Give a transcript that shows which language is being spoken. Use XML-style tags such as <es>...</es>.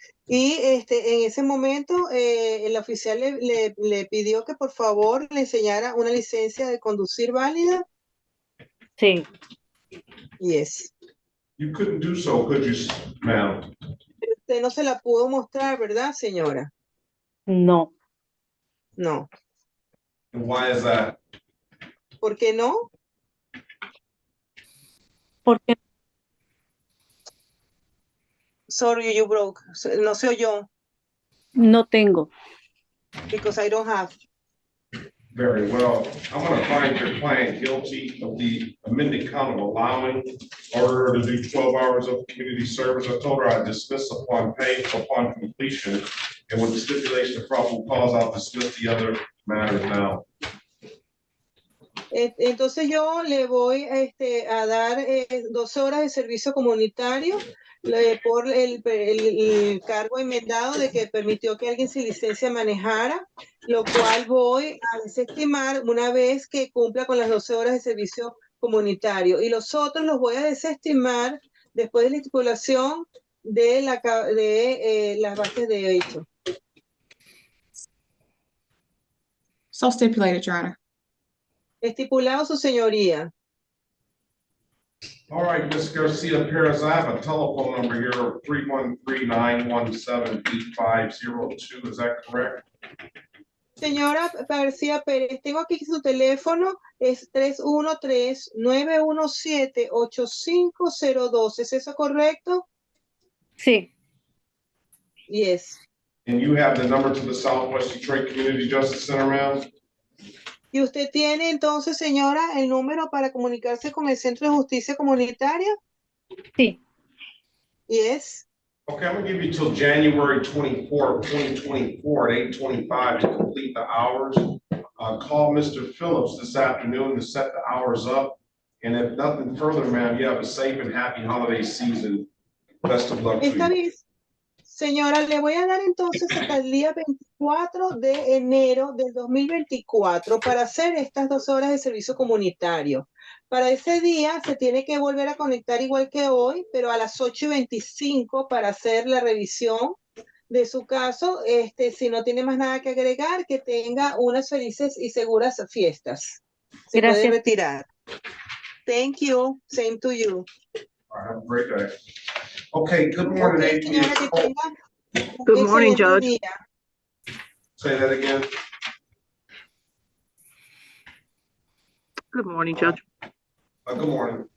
<es>Y en ese momento el oficial le pidió que por favor le enseñara una licencia de conducir válida. Sí.</es> <en>Yes. You couldn't do so, could you, ma'am?</en> <es>Usted no se la pudo mostrar, ¿verdad, señora? No.</es> <en>No. And why is that?</en> <es>¿Por qué no? Porque</es> <en>Sorry, you broke.</en> <es>No se oyó. no tengo.</es> <en>Because I don't have. Very well. I'm going to find your client guilty of the amended count of allowing order to do 12 hours of community service. I told her I'd dismiss upon completion, and with the stipulation of probable cause, I'll dismiss the other matters now.</en> <es>Entonces yo le voy a dar 12 horas de servicio comunitario por el cargo enmendado de que permitió que alguien sin licencia manejara, lo cual voy a desestimar una vez que cumpla con las 12 horas de servicio comunitario. Y los otros los voy a desestimar después de la estipulación de las bases de hecho.</es> <en>So stipulated, Your Honor.</en> <es>Estipulado, su señoría.</es> <en>All right, Ms. Garcia Perez, I have a telephone number here of 313-917-8502. Is that correct?</en> <es>Señora García Pérez, tengo aquí su teléfono, es 313-917-8502. ¿Es eso correcto? Sí.</es> <en>Yes. And you have the number to the Southwest Detroit Community Justice Center, ma'am?</en> <es>¿Y usted tiene entonces, señora, el número para comunicarse con el Centro de Justicia Comunitaria? Sí.</es> <en>Yes. Okay, I'm gonna give you till January 24th, 2024 at 8:25 to complete the hours. Call Mr. Phillips this afternoon to set the hours up. And if nothing further, ma'am, you have a safe and happy holiday season. Best of luck to</en> <es>Está</es> <en>you.</en> <es>bien. Señora, le voy a dar entonces hasta el día 24 de enero del 2024 para hacer estas 2 horas de servicio comunitario. Para ese día se tiene que volver a conectar igual que hoy, pero a las 8:25 para hacer la revisión de su caso. Si no tiene más nada que agregar, que tenga unas felices y seguras fiestas. Se puede Gracias.</es> <en>retirar. Thank you. Same to you. All right, have a great day. Okay, good morning,</en> <es>Okay, APA. señora, que tenga un</es> <en>Good morning,</en> <es>excelente</es> <en>Judge.</en> <es>día.</es> <en>Say that again. Good morning, Judge. Good morning.</en>